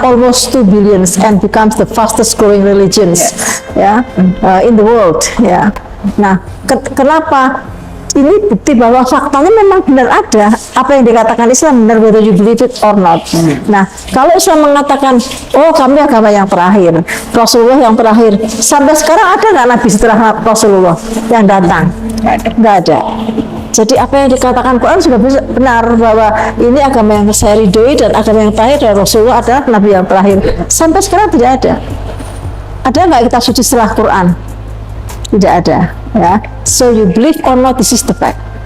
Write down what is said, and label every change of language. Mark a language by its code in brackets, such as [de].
[en] Almost 2 billions and becomes the fastest growing religions in the world. [id] Ya. Nah, kenapa? Ini bukti bahwa faktanya memang benar ada. Apa yang dikatakan Islam benar, [en] whether you believe it or not. [id] Nah, kalau Islam mengatakan, oh kami agama yang terakhir, Rasulullah yang terakhir, sampai sekarang ada nggak Nabi setelah Rasulullah yang datang? Nggak ada. Jadi apa yang dikatakan Quran sudah benar, bahwa ini agama yang saya ridhoi dan agama yang terakhir dari Rasulullah adalah Nabi yang terakhir. Sampai sekarang tidak ada. Ada nggak kitab suci setelah Quran? Tidak ada, ya. [en] So you believe or not, this is the fact.